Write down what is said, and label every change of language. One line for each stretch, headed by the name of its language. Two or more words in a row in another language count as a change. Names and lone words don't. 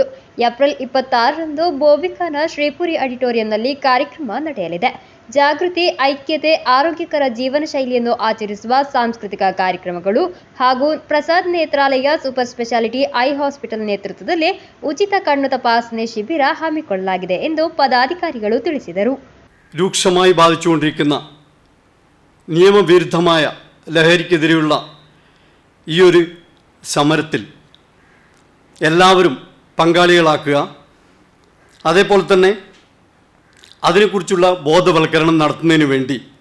Kannada: ಏಪ್ರಿಲ್ 26ರಂದು ಬೋವಿಕಾನ ಶ್ರೀಪುರಿ ಆಡಿಟೋರಿಯಂನಲ್ಲಿ ಕಾರ್ಯಕ್ರಮ ನಡೆಯಲಿದೆ. ಜಾಗೃತಿ, ಐಕ್ಯತೆ, ಆರೋಗ್ಯಕರ ಜೀವನ ಶೈಲಿಯನ್ನು ಆಚರಿಸುವ ಸಾಂಸ್ಕೃತಿಕ ಕಾರ್ಯಕ್ರಮಗಳು ಹಾಗೂ ಪ್ರಸಾದ್ ನೇತ್ರಾಲಯ ಸೂಪರ್ ಸ್ಪೆಷಾಲಿಟಿ ಐ ಹಾಸ್ಪಿಟಲ್ ನೇತೃತ್ವದಲ್ಲಿ ಉಚಿತ ಕಣ್ಣು ತಪಾಸಣೆ ಶಿಬಿರ ಹಮ್ಮಿಕೊಳ್ಳಲಾಗಿದೆ ಎಂದು ಪದಾಧಿಕಾರಿಗಳು ತಿಳಿಸಿದರು.
Malayalam: രൂക്ഷമായി ബാധിച്ചുകൊണ്ടിരിക്കുന്ന നിയമവിരുദ്ധമായ ലഹരിക്കെതിരെയുള്ള ഈ ഒരു സമരത്തിൽ എല്ലാവരും പങ്കാളികളാക്കുക, അതേപോലെ തന്നെ അതിനെക്കുറിച്ചുള്ള ബോധവൽക്കരണം നടത്തുന്നതിന് വേണ്ടി